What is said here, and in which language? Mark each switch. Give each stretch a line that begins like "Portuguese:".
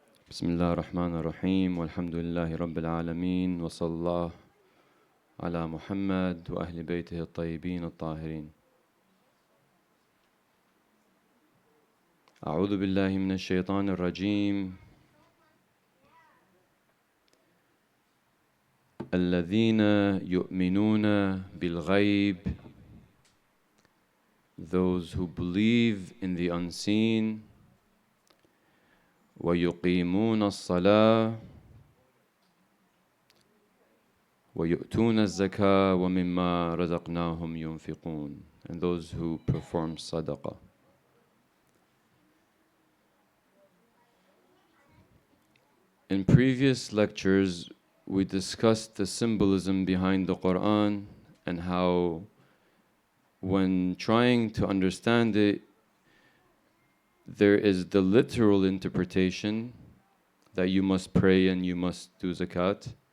Arabic: بسم الله الرحمن الرحيم والحمد لله رب العالمين وصلى الله على محمد وأهل بيته الطيبين الطاهرين. أعوذ بالله من الشيطان الرجيم. الذين يؤمنون بالغيب,
English: those who believe in the unseen.
Arabic: ويقيمون الصلاة ويؤتون الزكاة ومما رزقناهم ينفقون,
English: and those who perform sadaqah. In previous lectures, we discussed the symbolism behind the Quran and how, when trying to understand it, there is the literal interpretation that you must pray and you must do zakat.